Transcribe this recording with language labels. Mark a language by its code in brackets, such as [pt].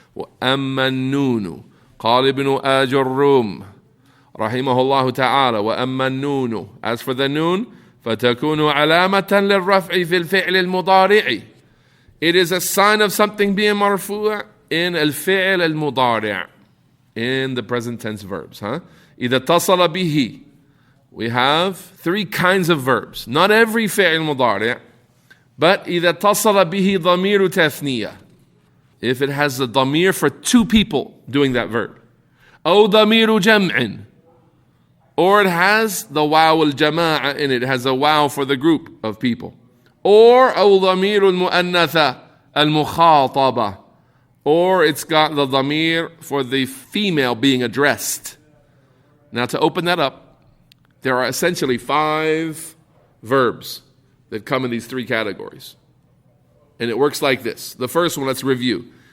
[ar] وَأَمَّا النُّونُ قال ابن آجرُّم رحمه الله تعالى وأما النون. [en] As for the noon, [ar] فتكون علامة للرفع في الفعل المضارع. [en] It is a sign of something being marfu' in الفعل المضارع, in the present tense verbs. [ar] إذا اتصل به. [en] We have three kinds of verbs. Not every [ar] فعل مضارع, [en] but [ar] إذا اتصل به ضمير تثنية. [en] If it has a ضمير for two people doing that verb. [ar] أو ضمير جمع. [en] Or it has the waw al-jama'a in it. It has a waw for the group of people. Or [ar] أو ضمير المؤنثة المخاطبة. [en] Or it's got the dhamir for the female being addressed. Now to open that up, there are essentially 5 verbs that come in these 3 categories. And it works like this. The first one, let's review.